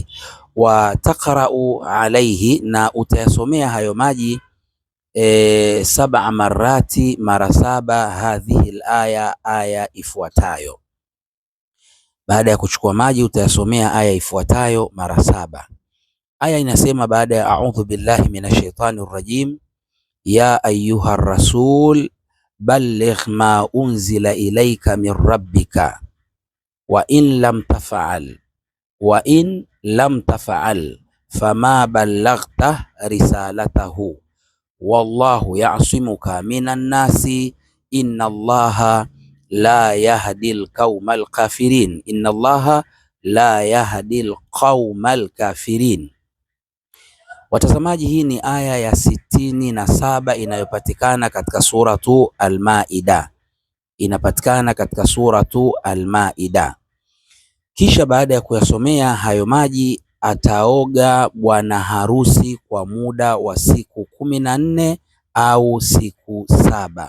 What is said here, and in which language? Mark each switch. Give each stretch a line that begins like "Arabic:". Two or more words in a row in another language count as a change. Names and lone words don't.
Arabic: وتقرأ عليه,
Swahili: na utayasomea hayo maji 7 marati, mara 7, hadhihi aya ifuatayo. Baada ya kuchukua maji utayasomea aya ifuatayo mara 7. Aya inasema, baada ya
Arabic: أعوذ بالله من الشيطان الرجيم يا أيها الرسول بلغ ما أنزل إليك من ربك وإن لم تفعل فما بلغت رسالته والله يعصمك من الناس إن الله لا يهدي القوم الكافرين. إن الله لا يهدي القوم الكافرين.
Swahili: Watazamaji, hii ni aya ya 67 inayopatikana katika suratu Al-Maida, Kisha baada ya kuyasomea hayo maji, ataoga bwana harusi kwa muda wa siku 14 au siku 7.